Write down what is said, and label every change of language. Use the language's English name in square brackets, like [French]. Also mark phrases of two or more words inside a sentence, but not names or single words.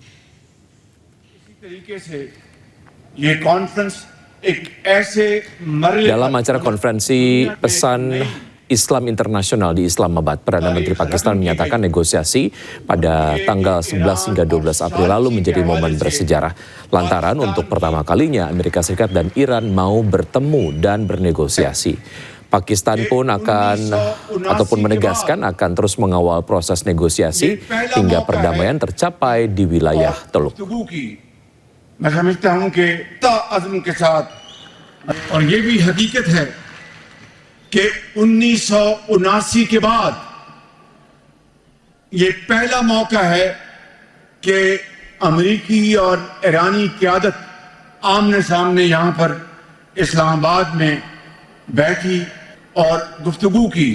[Indonesian] Dalam acara konferensi pesan Islam Internasional di Islamabad, Perdana Menteri Pakistan menyatakan negosiasi pada tanggal 11 hingga 12 April lalu menjadi momen bersejarah. Lantaran untuk pertama kalinya Amerika Serikat dan Iran mau bertemu dan bernegosiasi. Pakistan pun menegaskan akan terus mengawal proses negosiasi hingga perdamaian tercapai di wilayah Teluk. [Urdu] میں سمجھتا ہوں کہ عزم کے ساتھ اور یہ بھی حقیقت ہے کہ 1979 کے بعد یہ پہلا موقع ہے کہ امریکی اور ایرانی قیادت آمنے سامنے یہاں پر اسلام آباد میں بیٹھی اور گفتگو کی.